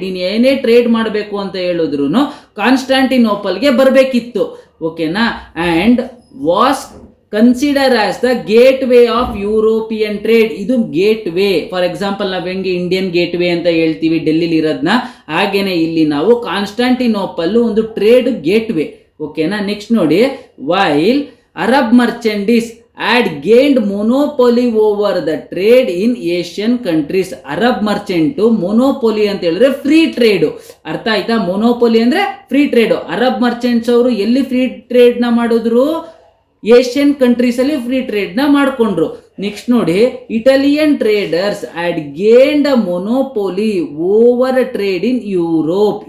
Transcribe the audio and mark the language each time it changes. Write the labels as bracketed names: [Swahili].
[Kannada] ನೀನು ಏನೇ ಟ್ರೇಡ್ ಮಾಡಬೇಕು ಅಂತ ಹೇಳಿದ್ರು ಕಾನ್ಸ್ಟಾಂಟಿನೋಪಲ್ಗೆ ಬರಬೇಕಿತ್ತು. ಓಕೆನಾ. [English] And was consider as the gateway of European trade. [Kannada] ಇದು ಗೇಟ್ ವೇ. ಫಾರ್ ಎಕ್ಸಾಂಪಲ್ ನಾವು ಹೆಂಗೆ ಇಂಡಿಯನ್ ಗೇಟ್ ವೇ ಅಂತ ಹೇಳ್ತೀವಿ ಡೆಲ್ಲಿಲಿ ಇರೋದನ್ನ, ಹಾಗೇನೆ ಇಲ್ಲಿ ನಾವು ಕಾನ್ಸ್ಟಾಂಟಿನೋಪಲ್ ಒಂದು ಟ್ರೇಡ್ ಗೇಟ್ ವೇ. ಓಕೆನಾ. ನೆಕ್ಸ್ಟ್ ನೋಡಿ, [English] While Arab merchandise had gained monopoly over the trade in Asian countries. [Kannada] Arab Merchant ಮೊನೋಪೊಲಿ ಅಂತ ಹೇಳಿದ್ರೆ ಫ್ರೀ ಟ್ರೇಡ್. ಅರ್ಥ ಆಯ್ತಾ? ಮೊನೋಪೊಲಿ ಅಂದ್ರೆ ಫ್ರೀ ಟ್ರೇಡ್. ಅರಬ್ ಮರ್ಚೆಂಟ್ಸ್ ಅವರು ಎಲ್ಲಿ ಫ್ರೀ ಟ್ರೇಡ್ ನ ಮಾಡಿದ್ರು, ಏಷ್ಯನ್ ಕಂಟ್ರೀಸ್ ಅಲ್ಲಿ ಫ್ರೀ ಟ್ರೇಡ್ ನ ಮಾಡ್ಕೊಂಡ್ರು. ನೆಕ್ಸ್ಟ್ ನೋಡಿ, [English] Italian traders had gained a monopoly over trade in Europe.